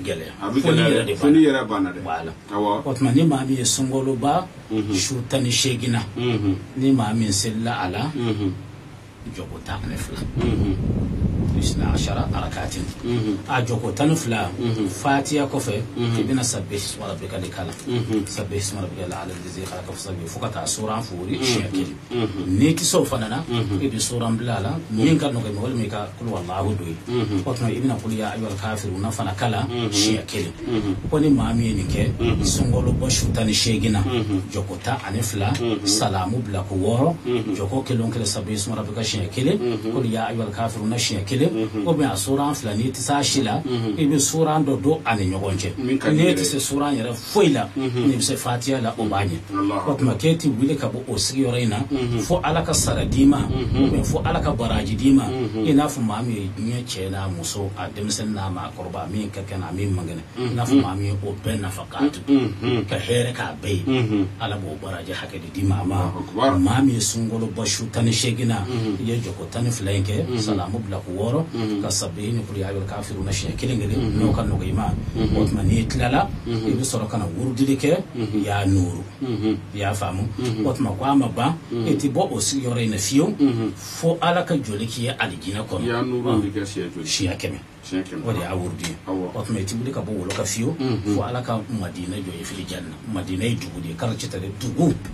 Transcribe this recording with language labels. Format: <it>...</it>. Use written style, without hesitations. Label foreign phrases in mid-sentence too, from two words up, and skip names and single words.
<bm>gɛlɛya foni yɛrɛ banna dɛ o tuma ni maa min ye sunkaloba su 18 na ni maa min selila a la jɔko 12 12 arakatin a jɔko 12 Fatiha kɔfɛ i bɛna</bm> <ar>سبح اسم ربك</ar> <bm>de kala</bm> <ar>سبح اسم ربك الأعلى خلق فسوى</ar> <bm>fo ka taa suran fori siɲɛ 1 ni kisɛw fana na i bɛ suran bila la min ka nɔgɔ ma walima i ka kul wallahu do ye o tuma i bɛna</bm> <ar>قل يا أيها الكافرون</ar> <bm>fana kala siɲɛ 1 ko ni maa min ye nin kɛ sunkaloba su 18 na jɔko 12 salamu bila ko 6 jɔko 1</bm> <ar>سبح اسم ربك</ar> <bm>siɲɛ 1</bm> <ar>قل يا أيها الكافرون</ar> <bm>siɲɛ 1</bm> <fr>o bien</fr> <bm>a suran 2 ni tɛ se si la i bɛ suran dɔ don a ni ɲɔgɔn cɛ ni tɛ se suran yɛrɛ foyi la ni bɛ se Fatiha la o b'a ɲɛ o tuma k'e ti wuli ka bɔ o sigiyɔrɔ in na fo Ala ka sara d'i ma</bm> <fr>ou bien</fr> <bm>fo Ala ka baraji d'i ma i n'a fɔ maa min ye diɲɛ cɛ n'a muso a denmisɛnnin n'a maakɔrɔba min ka kɛnɛ a min man kɛnɛ i n'a fɔ maa min ye o bɛɛ nafa k'a tu ka hɛrɛ k'a bɛɛ ye Ala b'o baraji hakɛ de d'i ma maa min ye sunkaloba su 18 na i ye jɔko 12 in kɛ salamu bila ko 6 ka sabbih ni</bm> <ar>قل يا أيها الكافرون</ar> <bm>siɲɛ 1 n'o ka nɔgɔ i ma o tuma n'i tilala i bɛ sɔrɔ ka na wurudili kɛ</bm> <ar>يا نور</ar> <bm>i y'a faamu o tuma ko a ma ban i tɛ bɔ o sigiyɔrɔ in na fiyewu fo Ala ka joli k'i ye alijinɛ kɔnɔ ya nuru bɛ kɛ siɲɛ 100 o de y'a wurudi ye o tuma i tɛ wuli ka bɔ wolo ka fiyewu fo Ala ka Madina jɔ ye</bm> <ar>في الجنة</ar> <bm>Madina ye dugu de ye quartier tɛ dɛ dugu</bm>